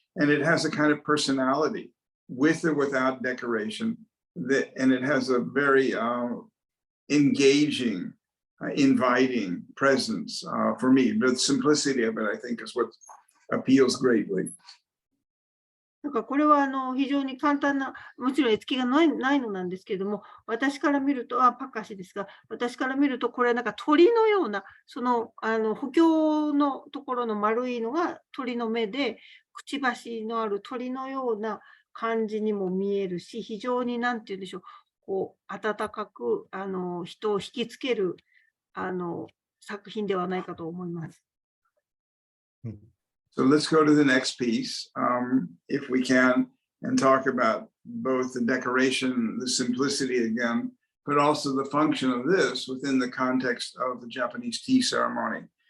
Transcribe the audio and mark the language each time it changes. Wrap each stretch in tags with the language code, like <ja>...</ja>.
<en>And it has a kind of personality with or without decoration, and it has a very engaging, inviting presence for me. The simplicity of it, I think, is what appeals greatly.</en> <ja>なんかこれは非常に簡単な、もちろん絵付きがないのなんですけれども、私から見ると、パカシですが、私から見ると、これはなんか鳥のような、補強のところの丸いのが鳥の目で、くちばしのある鳥のような感じにも見えるし、非常になんて言うんでしょう、こう温かく人を引きつける作品ではないかと思います。</ja> <en>So let's go to the next piece, if we can, and talk about both the decoration, the simplicity again, but also the function of this within the context of the Japanese tea ceremony.</en>